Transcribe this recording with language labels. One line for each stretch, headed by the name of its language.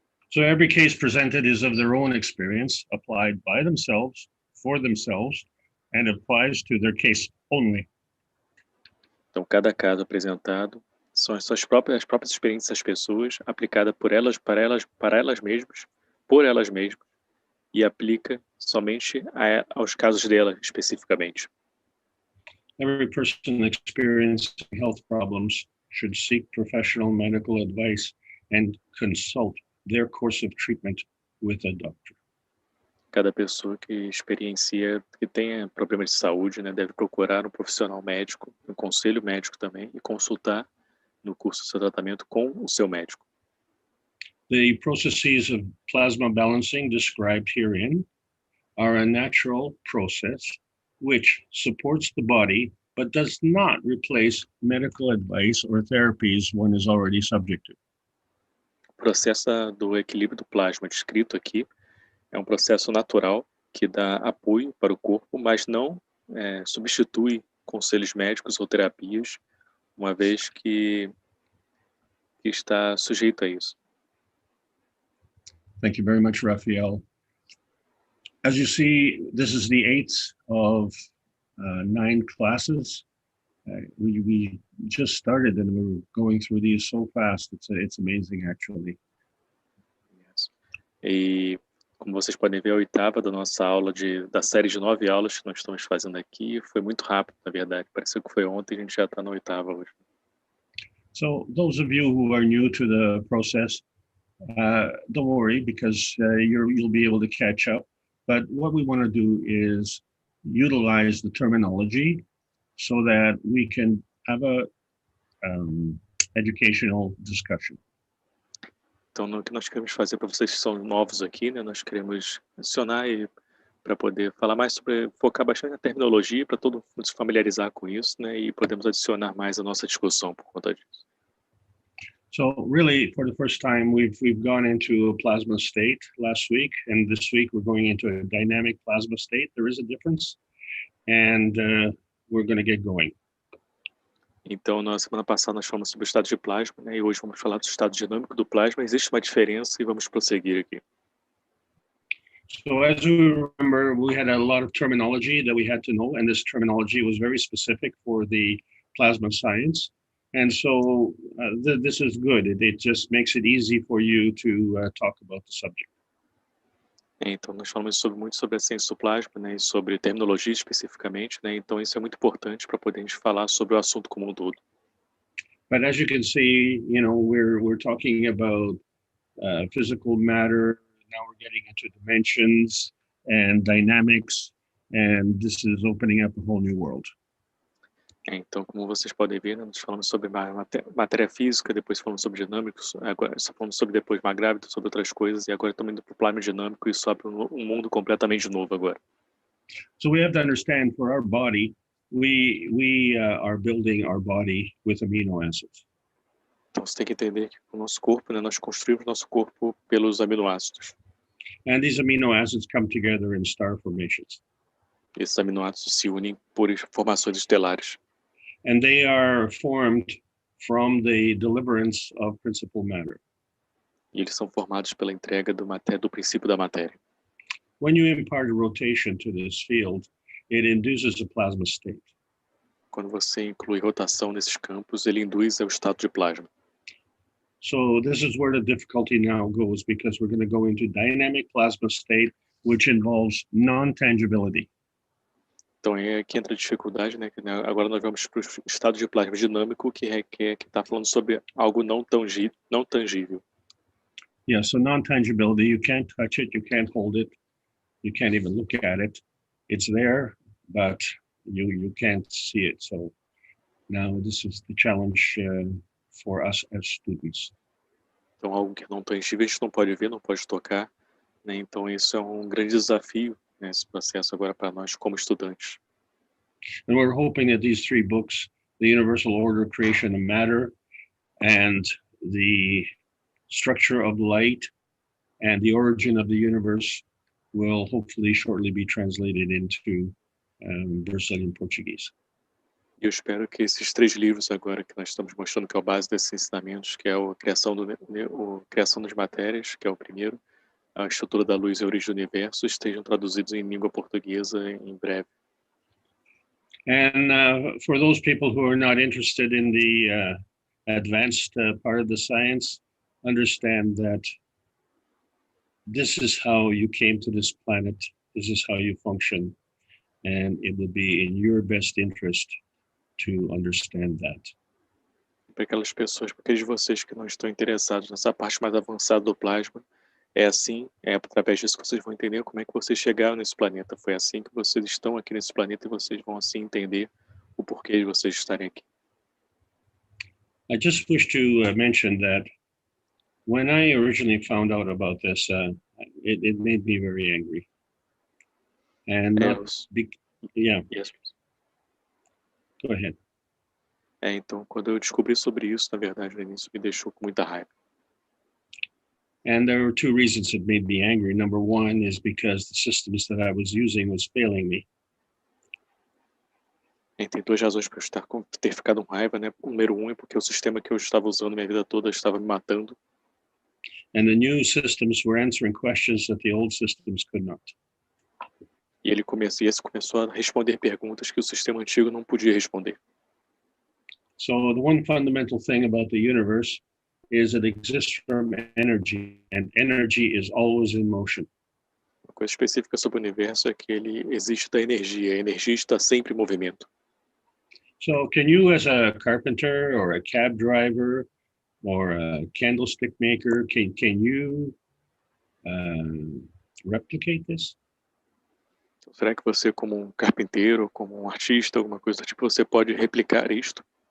English: So every case presented is of their own experience, applied by themselves, for themselves, and applies to their case only.
Portuguese: Então, cada caso apresentado são as próprias experiências das pessoas, aplicada por elas, para elas mesmas, por elas mesmas, e aplica somente aos casos dela especificamente.
English: Every person experiencing health problems should seek professional medical advice and consult their course of treatment with a doctor.
Portuguese: Cada pessoa que tenha problemas de saúde, né, deve procurar um profissional médico, um conselho médico também, e consultar no curso do seu tratamento com o seu médico.
English: The processes of plasma balancing described herein are a natural process which supports the body but does not replace medical advice or therapies one is already subject to.
Portuguese: O processo do equilíbrio do plasma descrito aqui é um processo natural que dá apoio para o corpo, mas não substitui conselhos médicos ou terapias, uma vez que está sujeito a isso.
English: Thank you very much, Raphael. As you see, this is the 8th of 9 classes. We just started and we're going through these so fast. It's amazing, actually. Yes.
Portuguese: E como vocês podem ver, a 8ª da nossa aula da série de 9 aulas que nós estamos fazendo aqui foi muito rápido, na verdade. Pareceu que foi ontem, a gente já está na 8ª hoje.
English: So those of you who are new to the process, don't worry, because you'll be able to catch up. But what we want to do is utilize the terminology so that we can have a educational discussion.
Portuguese: Então, o que nós queremos fazer para vocês que são novos aqui, né? Nós queremos adicionar para poder falar mais focar bastante na terminologia, para todo mundo se familiarizar com isso, né? E podemos adicionar mais a nossa discussão por conta disso.
English: So really, for the first time, we've gone into a plasma state last week, and this week we're going into a dynamic plasma state. There is a difference, and we're going to get going.
Portuguese: Então, na semana passada nós falamos sobre o estado de plasma, né? E hoje vamos falar do estado dinâmico do plasma. Existe uma diferença e vamos prosseguir aqui.
English: So as you remember, we had a lot of terminology that we had to know, and this terminology was very specific for the plasma science. And so this is good. It just makes it easy for you to talk about the subject.
Portuguese: Então, nós falamos muito sobre a ciência do plasma, né, e sobre terminologia especificamente, né? Então, isso é muito importante para podermos falar sobre o assunto como um todo.
English: But as you can see, you know, we're talking about physical matter. Now we're getting into dimensions and dynamics, and this is opening up a whole new world.
Portuguese: Então, como vocês podem ver, né, nós falamos sobre matéria física, depois falamos sobre dinâmicos, agora falamos sobre depois mais grávido, sobre outras coisas, e agora estamos indo para o plasma dinâmico e sobre um mundo completamente novo agora.
English: So we have to understand, for our body, we are building our body with amino acids.
Portuguese: Então, você tem que entender que o nosso corpo, né, nós construímos nosso corpo pelos aminoácidos.
English: And these amino acids come together in star formations.
Portuguese: Esses aminoácidos se unem por formações estelares.
English: And they are formed from the deliverance of principal matter.
Portuguese: E eles são formados pela entrega do princípio da matéria.
English: When you impart a rotation to this field, it induces a plasma state.
Portuguese: Quando você inclui rotação nesses campos, ele induz ao estado de plasma.
English: So this is where the difficulty now goes, because we're going to go into dynamic plasma state, which involves non-tangibility.
Portuguese: Então é que entra a dificuldade, né? Agora nós vamos para o estado de plasma dinâmico, que está falando sobre algo não tangível.
English: Yeah, so non-tangibility, you can't touch it, you can't hold it, you can't even look at it. It's there, but you can't see it. So now this is the challenge for us as students.
Portuguese: Então algo que é não tangível a gente não pode ver, não pode tocar, né? Então isso é um grande desafio, né, esse processo agora para nós como estudantes.
English: And we're hoping that these 3 books, The Universal Order, Creation and Matter, and The Structure of Light, and The Origin of the Universe, will hopefully shortly be translated into Brazilian Portuguese.
Portuguese: E eu espero que esses 3 livros agora que nós estamos mostrando, que é o base desses ensinamentos, que é a criação das matérias, que é o primeiro, a estrutura da luz e a origem do universo, estejam traduzidos em língua portuguesa em breve.
English: And for those people who are not interested in the advanced part of the science, understand that this is how you came to this planet, this is how you function, and it will be in your best interest to understand that.
Portuguese: Para aquelas pessoas, para aqueles de vocês que não estão interessados nessa parte mais avançada do plasma, é assim, é através disso que vocês vão entender como é que vocês chegaram nesse planeta. Foi assim que vocês estão aqui nesse planeta e vocês vão assim entender o porquê de vocês estarem aqui.
English: I just wish to mention that when I originally found out about this, it made me very angry. And yeah, yes. Go ahead.
Portuguese: Então, quando eu descobri sobre isso, na verdade, no início me deixou com muita raiva.
English: And there were 2 reasons it made me angry. Number 1 is because the systems that I was using was failing me.
Portuguese: Tem 2 razões para eu ter ficado com raiva, né? O número 1 é porque o sistema que eu estava usando minha vida toda estava me matando.
English: And the new systems were answering questions that the old systems could not.
Portuguese: E esse começou a responder perguntas que o sistema antigo não podia responder.
English: So the one fundamental thing about the universe is it exists from energy, and energy is always in motion.
Portuguese: Uma coisa específica sobre o universo é que ele existe da energia. A energia está sempre em movimento.
English: So can you, as a carpenter or a cab driver or a candlestick maker, can you replicate this?
Portuguese: Então, será que você, como um carpinteiro, como um artista, alguma coisa do tipo, você pode replicar isto?